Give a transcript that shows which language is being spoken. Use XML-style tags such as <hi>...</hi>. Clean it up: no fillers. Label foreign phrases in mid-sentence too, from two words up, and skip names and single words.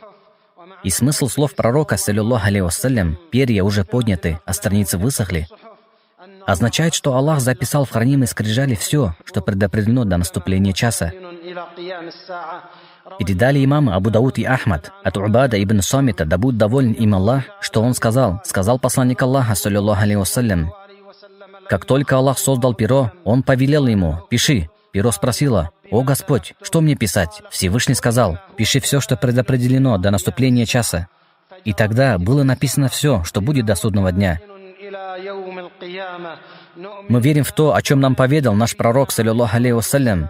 <ru>И смысл слов пророка,</ru> <ar>صلى الله عليه وسلم,</ar> <ru>«перья уже подняты, а страницы высохли», означает, что Аллах записал в хранимой скрижали все, что предопределено до наступления часа. Передали имамы Абу Дауд и Ахмад от Убада ибн Самита, да будет доволен им Аллах, что он сказал посланник Аллаха,</ru> <ar>صلى الله عليه وسلم:</ar> <ru>«Как только Аллах создал перо, Он повелел ему: пиши». Перо спросило: «О Господь, что мне писать?» Всевышний сказал: «Пиши все, что предопределено до наступления часа». И тогда было написано все, что будет до судного дня. Мы верим в то, о чем нам поведал наш пророк,</ru> <ar>صلى الله عليه وسلم.</ar>